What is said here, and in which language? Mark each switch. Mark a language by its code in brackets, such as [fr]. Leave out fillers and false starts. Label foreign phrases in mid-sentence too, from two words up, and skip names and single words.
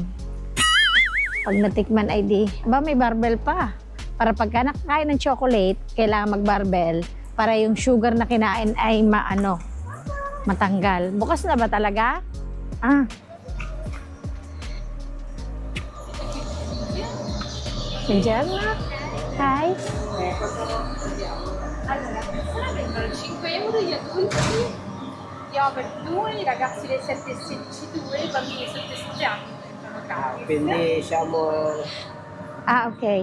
[tl] Pag natikman ay di, may barbell pa. Para pagka nakakain ng chocolate, kailangan mag-barbell para yung sugar na kinain ay matanggal. Bukas na ba talaga? [it] Buongiorno. Hi. Allora, queste vengono 5 euro gli adulti, gli over 2, i ragazzi dei 7 e 16 2, i bambini sotto i 7 anni entrano gratis. Quindi siamo Ah, ok.